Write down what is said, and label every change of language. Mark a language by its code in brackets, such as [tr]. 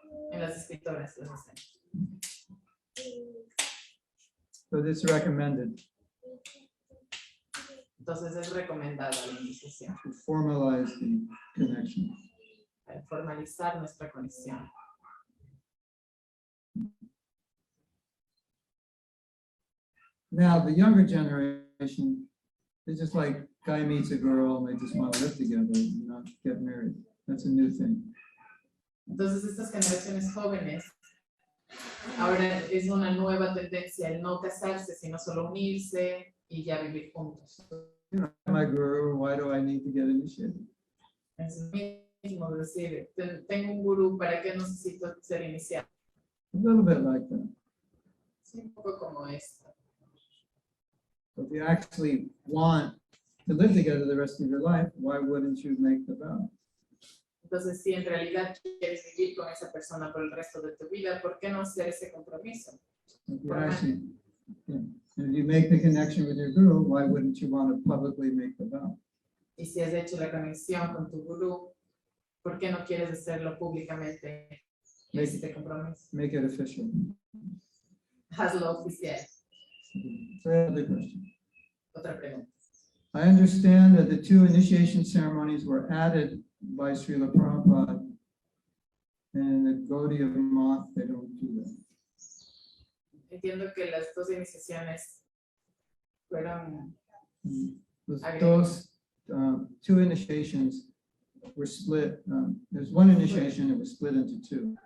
[es] En las escrituras las hacemos. [en] So this is recommended [es] Entonces es recomendada la iniciación [en] to formalize the connection. [es] para formalizar nuestra conexión. [en] Now, the younger generation, it's just like guy meets a girl and they just want to live together and not get married. That's a new thing. [es] Entonces estas generaciones jóvenes, ahora es una nueva tendencia el no casarse, sino solo unirse y ya vivir juntos. [en] You know, my guru, why do I need to get initiated? [es] Es lo mismo decir, tengo un gurú, ¿para qué necesito ser iniciado? [en] A little bit like that. [es] Es un poco como esto. [en] If you actually want to live together the rest of your life, why wouldn't you make the vow? [es] Entonces, si en realidad quieres vivir con esa persona por el resto de tu vida, ¿por qué no hacer ese compromiso? [en] If you actually, yeah, if you make the connection with your guru, why wouldn't you want to publicly make the vow? [es] Y si has hecho la conexión con tu gurú, ¿por qué no quieres hacerlo públicamente? Este compromiso. [en] Make it official. [es] Hazlo oficial. [en] So another question. [es] Otra pregunta. [en] I understand that the 2 initiation ceremonies were added by Srila Prabhupada, and the Gaudiya of Math, they don't do that. [es] Entiendo que las 2 iniciaciones fueron. [en] Those 2 initiations were split. There's 1 initiation that was split into 2.